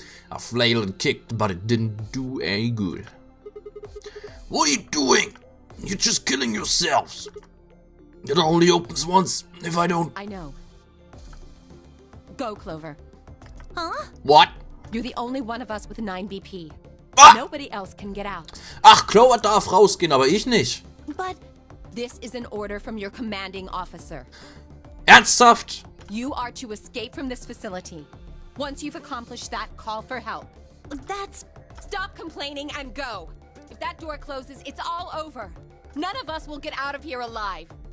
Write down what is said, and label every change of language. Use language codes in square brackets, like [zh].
[en] I flailed and kicked, but it didn't do any good. What are you doing? You're just killing yourselves. It only opens once if I don't... I know. Go, Clover. Huh? What? You're the only one of us with 9 BP. Ah! Nobody else can get out. [de] Ach, Clover darf rausgehen, aber ich nicht. [en] But this is an order from your commanding officer. [de] Ernsthaft? [en] You are to escape from this facility. Once you've accomplished that, call for help. That's... Stop complaining and go. If that door closes, it's all over. None of us will get out of here alive.